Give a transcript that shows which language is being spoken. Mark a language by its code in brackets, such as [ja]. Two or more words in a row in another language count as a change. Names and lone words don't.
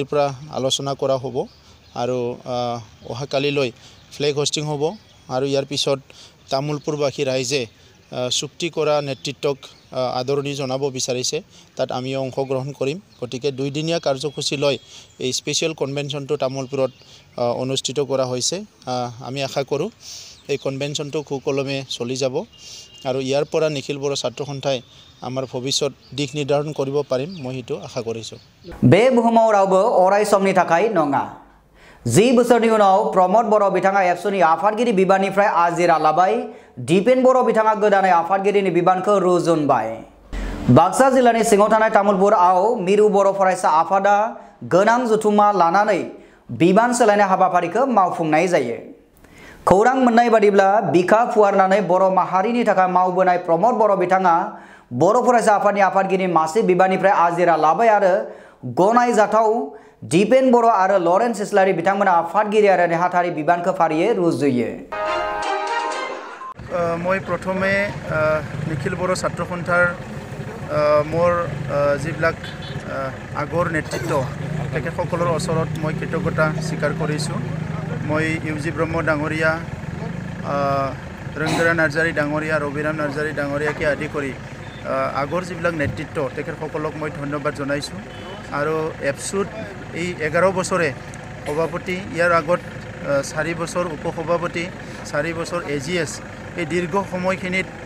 [as] পৰা আলোচনা কৰা হ'ব আৰু অহাকালিলৈ [en] flag hoisting [as] হ'ব আৰু ইয়াৰ পিছত তামোলপুৰবাসী ৰাইজে চুক্তি কৰা নেতৃত্বক আদৰণি জনাব বিচাৰিছে তাত আমি অংশগ্ৰহণ কৰিম গতিকে 2 দিনীয়া কাৰ্যসূচী লৈ এই [en] special convention [as] তামোলপুৰত অনুষ্ঠিত কৰা হৈছে আমি আশা কৰোঁ এই কনভেনশ্যনটো সুকলমে চলি যাব আৰু ইয়াৰ পৰা নিখিল বড়ো ছাত্ৰ সন্থাই আমাৰ ভৱিষ্যত দিশ নিৰ্ধাৰণ কৰিব পাৰিম মই সেইটো আশা কৰিছোঁ [brx] बे बुहुमाव रावबो अराय समनि थाखाय नङा 10 बोसोरनि उनाव प्रमद बर' बिथाङा एबसुनि आफादगिरि बिबाननिफ्राय आजिरा लाबाय दीपेन बर' बिथाङा गोदानै आफादगिरिनि बिबानखौ रुजुनबाय बाक्सा जिल्लानि सिङाव थानाय तामुलपुराव मिरु बर' फरायसा आफादा गोनां जथुमा लानानै बिबान सोलायनाय हाबाफारिखौ मावफुंनाय जायो खौरां मोननाय बादिब्ला बिखा फुवारनानै बर' माहारिनि थाखाय मावबोनाय प्रमद बर' बिथाङा बर' फरायसा आफादनि आफादगिरि मासि बिबाननिफ्राय आजिरा लाबाय आरो गनायजाथाव दीपेन बर' आरो लरेन्स इस्लारि बिथांमोना आफादगिरि आरो नेहाथारि बिबानखौ फारियै रुजुयो [as] মই প্ৰথমে নিখিল বড়ো ছাত্ৰ সন্থাৰ মোৰ যিবিলাক আগৰ নেতৃত্ব তেখেতসকলৰ ওচৰত মই কৃতজ্ঞতা স্বীকাৰ কৰিছোঁ মই ইউজি ব্ৰহ্ম ডাঙৰীয়া ৰঞ্জৰা নাৰ্জাৰী ডাঙৰীয়া ৰবিৰাম নাৰ্জাৰী ডাঙৰীয়াকে আদি কৰি আগৰ যিবিলাক নেতৃত্ব তেখেতসকলক মই ধন্যবাদ জনাইছোঁ আৰু এপছুত এই 11 বছৰে সভাপতি ইয়াৰ আগত 4 বছৰ উপসভাপতি 4 বছৰ AGS এই দীৰ্ঘ সময়খিনিত